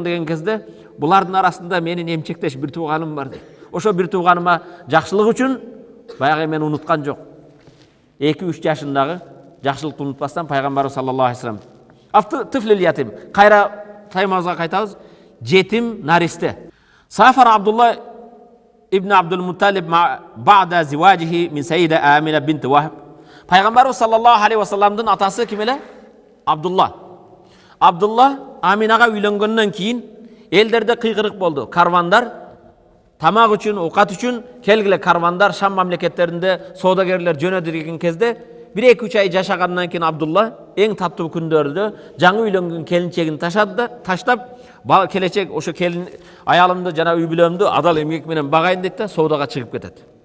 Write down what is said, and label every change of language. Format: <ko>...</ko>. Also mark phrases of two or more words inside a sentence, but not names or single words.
<ky>деген кезде, булардын арасында менин эмчектеш бир тууганым бар дейт. Ошо бир тууганыма жакшылык үчүн баягы мен унуткан жок. 2-3 жашындагы жакшылыкты унутпастан Пайгамбар</ky> <ar>صلى الله عليه وسلم. طفل يتيم.</ar> <ky>Кайра таймазга кайтабыз. Жетим наристе.</ky> <ar>سافر عبد الله بن عبد المطلب بعد زواجه من السيدة آمنة بنت وهب.</ar> <ky>Пайгамбар</ky> <ar>صلى الله عليه وسلم</ar> <ky>атасы ким эле? Абдулла. Абдулла Аминага үйлөнгөндөн кийин элдерде кыйгырык болду. Карвандар тамак үчүн, оокат үчүн келгиле карвандар Шам мамлекеттеринде соодагерлер жөнөдү деген кезде 1-2 ай жашагандан кийин Абдулла эң таттуу күндөрдө жаңы үйлөнгөн келинчегин таштап, келечек ошо келин аялымды жана үй бүлөмдү адал эмгек менен багайын дейт да соодага чыгып кетет.</ky>